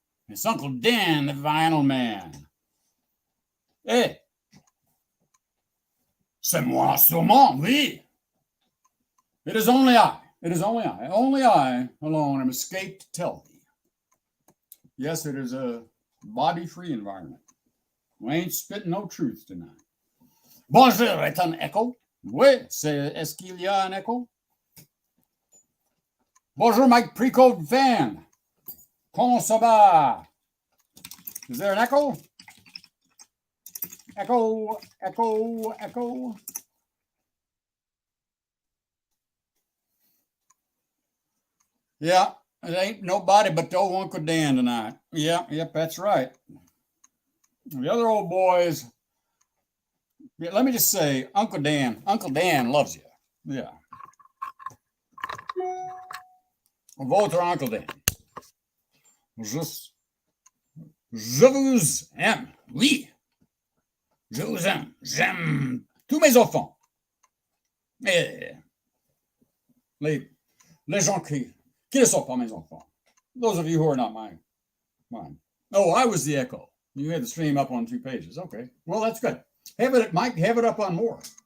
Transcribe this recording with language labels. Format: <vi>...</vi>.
<en>It's Uncle Dan, the Vinyl Man.</en> <fr>Eh, c'est moi sûrement, oui.</fr> <en>It is only I. It is only I alone am escaped to tell thee. Yes, it is a body-free environment. We ain't spitting no truth tonight.</en> <fr>Bonjour, est un echo? Oui, est-ce qu'il y a un echo? Bonjour, Mike Pre-Code fan. Comment ça va?</fr> <en>Is there an echo? Echo, echo, echo. Yeah, it ain't nobody but the old Uncle Dan tonight. Yep, that's right. The other old boys, yeah, let me just say, Uncle Dan loves you. Yeah.</en> <fr>Votre Uncle Dan. Je vous aime, oui. Je vous aime. J'aime tous mes enfants. Et les gens qui ne sont pas mes enfants.</fr> <en>Those of you who are not mine. Oh, I was the echo. You had the stream up on 2 pages. Okay. Well, that's good. Mike, have it up on more.</en>